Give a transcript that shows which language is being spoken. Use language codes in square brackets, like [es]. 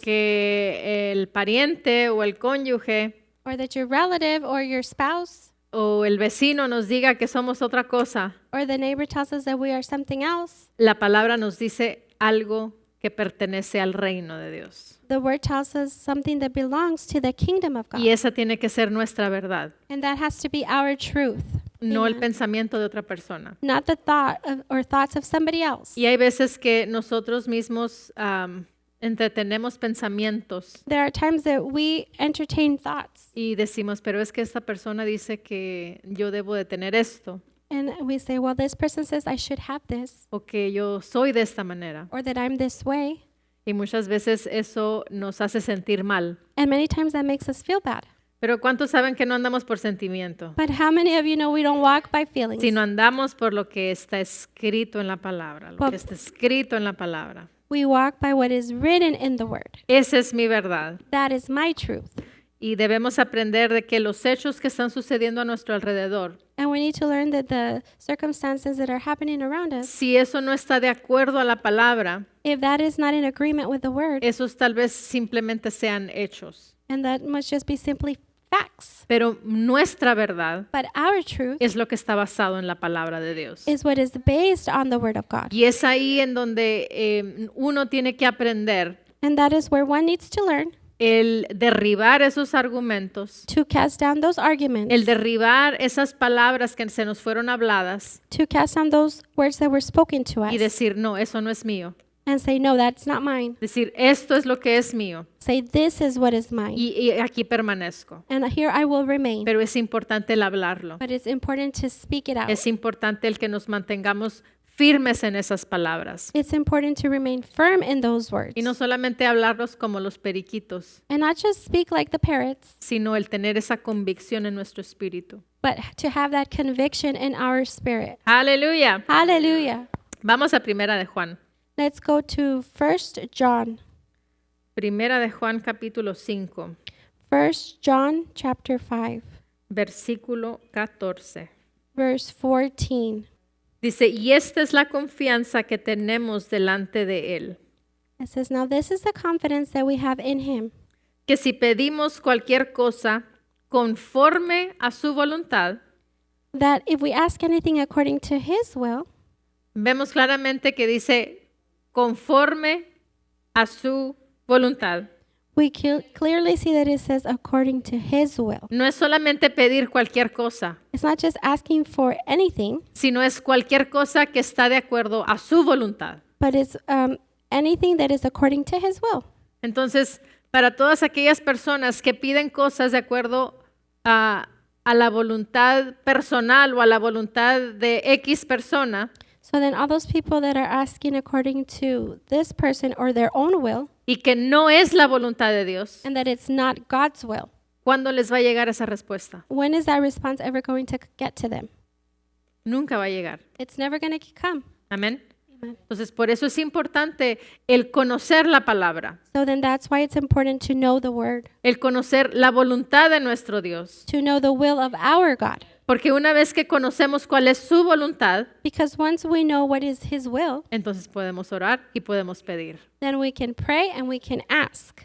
[es] que el pariente o el cónyuge [en] or that your relative or your spouse [es] o el vecino nos diga que somos otra cosa, [en] or the neighbor tells us that we are something else, [es] la palabra nos dice algo que pertenece al reino de Dios. [en] the word tells us something that belongs to the kingdom of God. [es] Y esa tiene que ser nuestra verdad, [en] And that has to be our truth, [es] no el [en] Amen. [es] pensamiento de otra persona. [en] not the thought of, or thoughts of somebody else. [es] Y hay veces que nosotros mismos entretenemos pensamientos [en] There are times that we entertain thoughts [es] y decimos, pero es que esta persona dice que yo debo de tener esto [en] and we say, well, this person says I should have this [es] o que yo soy de esta manera. [en] or that I'm this way. [es] Y muchas veces eso nos hace sentir mal. [en] And many times that makes us feel bad. [es] Pero ¿cuántos saben que no andamos por sentimiento? [en] But how many of you know we don't walk by feelings? [es] Sino andamos por lo que está escrito en la palabra, lo [en] Well- [es] que está escrito en la palabra. [en] We walk by what is written in the word. [es] Esa es mi verdad. [en] That is my truth. [es] Y debemos aprender de que los hechos que están sucediendo a nuestro alrededor, [en] And we need to learn that the circumstances that are happening around us, [es] si eso no está de acuerdo a la palabra, [en] if that is not in agreement with the word, [es] esos tal vez simplemente sean hechos. [en] and that must just be simply facts. [es] Pero nuestra verdad [en] But our truth [es] es lo que está basado en la palabra de Dios. [en] is what is based on the word of God. [es] Y es ahí en donde uno tiene que aprender [en] And that is where one needs to learn [es] el derribar esos argumentos, [en] to cast down those arguments, [es] el derribar esas palabras que se nos fueron habladas [en] to cast down those words that were spoken to [es] y [en] us, [es] decir, no, eso no es mío. [en] and say, no, that's not mine. [es] Decir, esto es lo que es mío [en] Say, this is what is mine. [es] y aquí permanezco. [en] And here I will remain. [es] Pero es importante el hablarlo. [en] But it's important to speak it out. [es] Es importante el que nos mantengamos firmes en esas palabras. [en] It's important to remain firm in those words. [es] Y no solamente hablarlos como los periquitos, [en] And not just speak like the parrots, [es] sino el tener esa convicción en nuestro espíritu. [en] but to have that conviction in our spirit. [es] Aleluya. [en] Hallelujah. [es] Vamos a Primera de Juan. [en] Let's go to 1 John. [es] Primera de Juan capítulo 5, [en] 1 John chapter 5, [es] versículo 14. [en] verse 14. [es] Dice, y esta es la confianza que tenemos delante de Él, [en] It says, now this is the confidence that we have in him, [es] que si pedimos cualquier cosa conforme a su voluntad, [en] that if we ask anything according to his will, [es] vemos claramente que dice conforme a su voluntad. [en] we clearly see that it says according to his will. [es] No es solamente pedir cualquier cosa, [en] It's not just asking for anything, [es] sino es cualquier cosa que está de acuerdo a su voluntad. [en] but it's anything that is according to his will. [es] Entonces, para todas aquellas personas que piden cosas de acuerdo a la voluntad personal o a la voluntad de X persona, [en] So then all those people that are asking according to this person or their own will, [es] y que no es la voluntad de Dios, [en] and that it's not God's will, [es] ¿cuándo les va a llegar esa respuesta? [en] when is that response ever going to get to them? [es] Nunca va a llegar. [en] It's never going to come. [es] Amén. Entonces, por eso es importante el conocer la palabra, [en] So then that's why it's important to know the word, [es] el conocer la voluntad de nuestro Dios. [en] to know the will of our God. [es] Porque una vez que conocemos cuál es su voluntad, [en] Because once we know what is his will, [es] entonces podemos orar y podemos pedir. [en] then we can pray and we can ask.